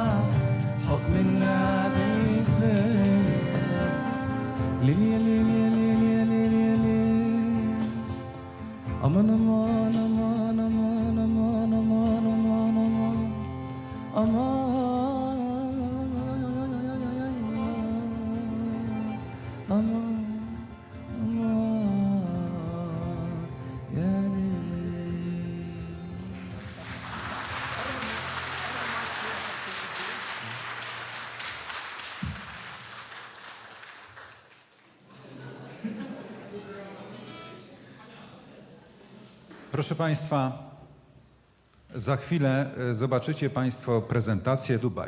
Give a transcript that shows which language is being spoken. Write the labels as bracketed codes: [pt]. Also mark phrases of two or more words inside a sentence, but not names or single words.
[ar] حكم النبي فيا ليليا ليليا ليليا ليليا ليليا أمان أمان أمان أمان أمان أمان أمان أمان أمان يا ليل. [pl] Proszę Państwa, za chwilę zobaczycie Państwo prezentację Dubaj.